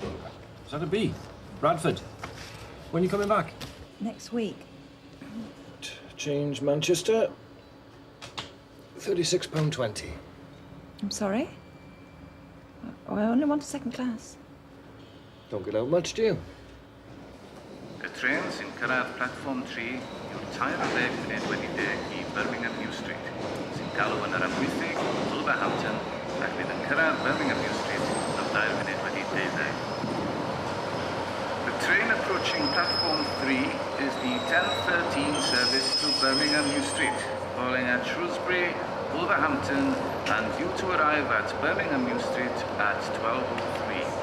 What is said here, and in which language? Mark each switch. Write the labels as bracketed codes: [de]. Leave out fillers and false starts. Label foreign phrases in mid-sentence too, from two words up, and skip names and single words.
[en] Is that a B? Bradford. When are you coming back? Next week. Change Manchester. £36.20. I'm sorry? Oh, I only want a second class. Don't get out much, do you? [cy] Y train sy'n cyrraedd platform 3 yw'r 40 munud wedi deg I Birmingham New Street, sy'n galw yn yr amwythig Wolverhampton ac fydd yn cyrraedd Birmingham New Street yn 2 munud wedi 12. [en] The train approaching platform 3 is the 10:13 service to Birmingham New Street, calling at Shrewsbury, Wolverhampton, and due to arrive at Birmingham New Street at 12:03.